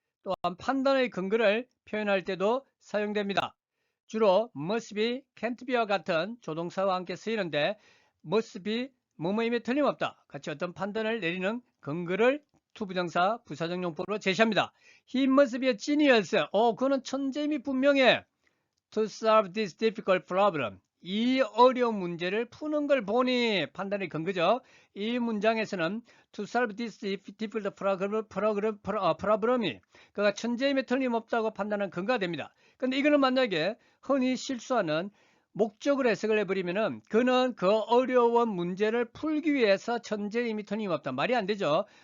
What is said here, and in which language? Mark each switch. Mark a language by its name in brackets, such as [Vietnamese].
[Korean] 또한 판단의 근거를 표현할 때도 사용됩니다. 주로 must be, can't be와 같은 조동사와 함께 쓰이는데 must be, 뭐뭐임에 틀림없다. 같이 어떤 판단을 내리는 근거를 투부정사 부사적 용법으로 제시합니다. [English] He must be a genius. [Korean] 그는 천재임이 분명해. [English] To solve this difficult problem. [Korean] 이 어려운 문제를 푸는 걸 보니 판단의 근거죠. 이 문장에서는 [English] to solve this difficult problem [Korean] 이 그가 천재임에 틀림없다고 판단하는 근거가 됩니다. 근데 이거는 만약에 흔히 실수하는 목적으로 해석을 해버리면은 그는 그 어려운 문제를 풀기 위해서 천재임이 틀림없다. 말이 안 되죠.